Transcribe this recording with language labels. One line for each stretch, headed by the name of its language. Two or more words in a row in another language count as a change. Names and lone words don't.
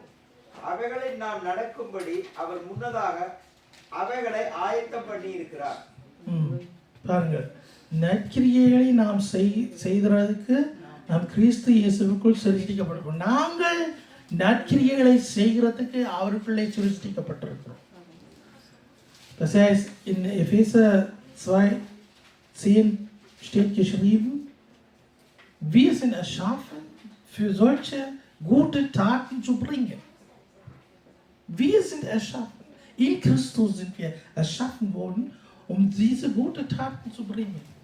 Tamil: அவைகளை நாம் நடக்கும்படி அவர் முன்னதாக அவைகளை ஆயத்தம் பண்ணி இருக்கிறார். பாருங்கள், நற்கிரியைகளை நாம் செய்கிறதுக்கு நாம் கிறிஸ்து இயேசுவுக்குள் சிருஷ்டிக்கப்பட்டிருக்கிறோம். நாங்கள் நற்கிரியைகளை செய்கிறதுக்கு அவருக்குள்ளே சிருஷ்டிக்கப்பட்டிருக்கிறோம்.
German: Das heißt, in Epheser 2:10 steht geschrieben, wir sind erschaffen, für solche gute Taten zu bringen. Wir sind erschaffen. In Christus sind wir erschaffen worden, um diese guten Taten zu bringen.